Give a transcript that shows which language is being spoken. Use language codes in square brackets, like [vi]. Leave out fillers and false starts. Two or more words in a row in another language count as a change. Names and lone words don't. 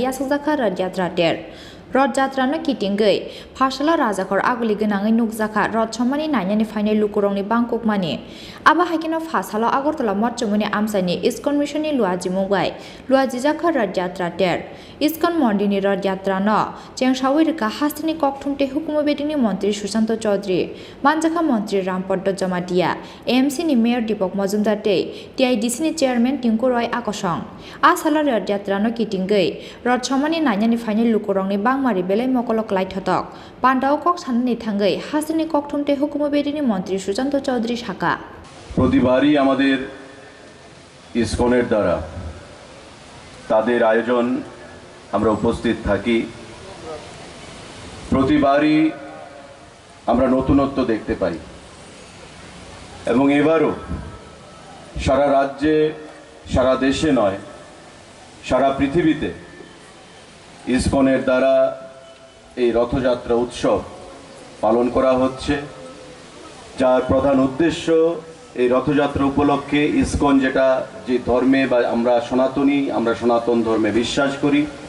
[trp] यासजाखा रथयात्रा टेर रथयात्रानो किटिंगै फासाला राजाखर आगुलि गोनाङै नुकजाखा रथ समानि नायनानै फायनाय लुकरंनि बांकुकमानि आबा हाइकेनो फासालो आगरतला मच्चमुनि आमसाइनि इस्कन मिशननि लुआजि मुगाय लुआजि जाखा रथयात्रा टेर इस्कन मन्दिरनि रथयात्रानो चेंसावी रवखा हास्टेलनि कक्थुम ते हुकुमु बेदिंनि मन्त्री सुशांत चौधरी, मानजाखा मन्त्री रामपद जमातिया, एमसीनि मेयर दीपक मजुमदार ते टीआईडीसीनि चेयारमेन टिंकु रय आकसं। आसाला रथयात्रानो किटिंगै रथ समानि नायनानै फायनाय लुकरंनि बांमारि बेलाय मकलक लाइथतक पान्डाव कक साननि थांगै हास्टेलनि कक्थुम ते हुकुमु बेदिंनि मन्त्री सुशांत चौधरी शाखा। [bn] প্রতিবারই আমাদের ইসকনের দ্বারা তাদের আয়োজন আমরা উপস্থিত থাকি, প্রতিবারই আমরা নতুনত্ব দেখতে পাই এবং এবারও সারা রাজ্যে, সারা দেশে নয়, সারা পৃথিবীতে ইসকনের দ্বারা এই রথযাত্রা উৎসব পালন করা হচ্ছে, যার প্রধান উদ্দেশ্য এই রথযাত্রা উপলক্ষে ইসকন যেটা যে ধর্মে বা আমরা সনাতন ধর্মে বিশ্বাস করি,